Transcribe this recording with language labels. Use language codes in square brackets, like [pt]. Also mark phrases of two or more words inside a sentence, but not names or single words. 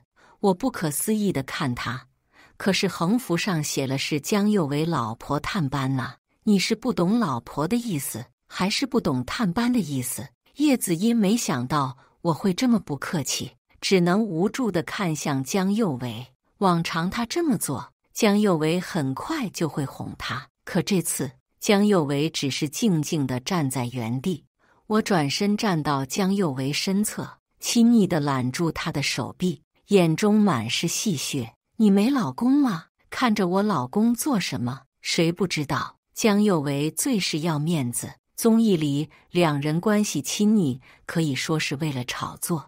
[zh] 我不可思議地看他，可是橫幅上寫了是江幼維老婆探班吶。你是不懂老婆的意思，還是不懂探班的意思？葉子音沒想到我會這麼不客氣，只能無助地看向江幼維。往常他這麼做，江幼維很快就會哄他，可這次江幼維只是靜靜地站在原地。我轉身站到江幼維身側，親昵地攬住他的手臂，眼中滿是戲謔：“你沒老公嗎？看着我老公做什麼？誰不知道？” 江幼維最是要面子，綜藝裡兩人關係親昵，可以說是為了炒作。